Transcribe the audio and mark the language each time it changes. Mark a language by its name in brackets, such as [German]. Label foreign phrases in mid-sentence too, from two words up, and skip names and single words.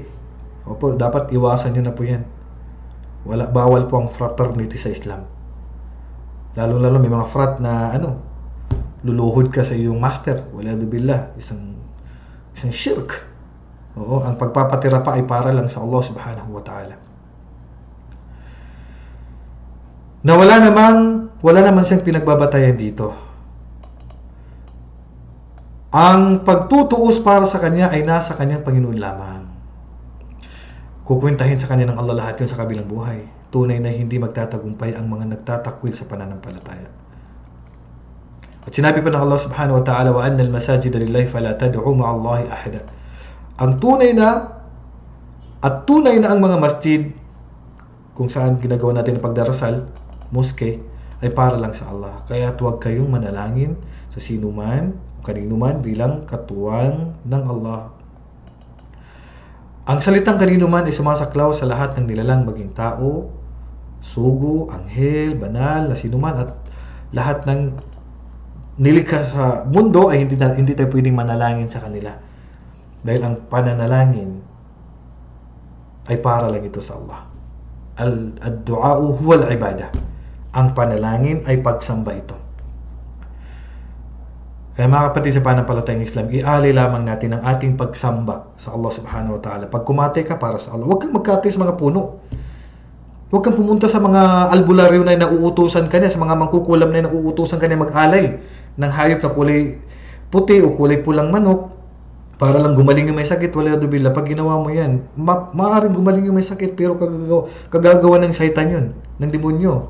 [Filipino] Opo, dapat iwasan nyo na po yan. Bawal po ang fraternity sa Islam. Lalo may mga frat na luluhod ka sa iyong master. [Arabic] والعياذ بالله, [Filipino] isang shirk. Oo, ang pagpapatira pa ay para lang sa Allah [Arabic] سبحانه وتعالى. [Filipino] Na wala naman siyang pinagbabatayan dito. Ang pagtutuos para sa kanya ay nasa kanyang Panginoon lamang. Kukwentahin sa kanya ng Allah lahat yun sa kabilang buhay. Tunay na hindi magtatagumpay ang mga nagtatakwil sa pananampalataya. At sinabi pa ng Allah [Arabic] سبحانه وتعالى, وَأَنَّ الْمَسَاجِدَ لِلَّهِ فَلَا تَدْعُوا مَعَ اللَّهِ أَحَدًا. [Filipino] Ang tunay na ang mga masjid kung saan ginagawa natin ang pagdarasal, moske, ay para lang sa Allah. Kaya huwag kayong manalangin sa sino man o kanino man bilang katuwang ng Allah. Ang salitang kanino man ay sumasaklaw sa lahat ng nilalang maging tao, sugo, anghel, banal, na sinuman at lahat ng nilikha sa mundo ay hindi tayo pwedeng manalangin sa kanila. Dahil ang pananalangin ay para lang ito sa Allah. [Arabic] الدعاء هو العبادة. [Filipino] Ang panalangin ay pagsamba ito. Kaya mga kapatid sa pananampalatayang Islam, ialay lamang natin ang ating pagsamba sa Allah [Arabic] سبحانه وتعالى. [Filipino] Pag kumate ka para sa Allah, huwag kang magkate sa mga puno. Huwag kang pumunta sa mga albularyo na nauutusan ka niya, sa mga mangkukulam na nauutusan ka niya mag-alay ng hayop na kulay puti o kulay pulang manok para lang gumaling yung may sakit. Wala dubila. Pag ginawa mo yan, maaaring gumaling yung may sakit pero kagagawa ng shaitan yun, ng demonyo.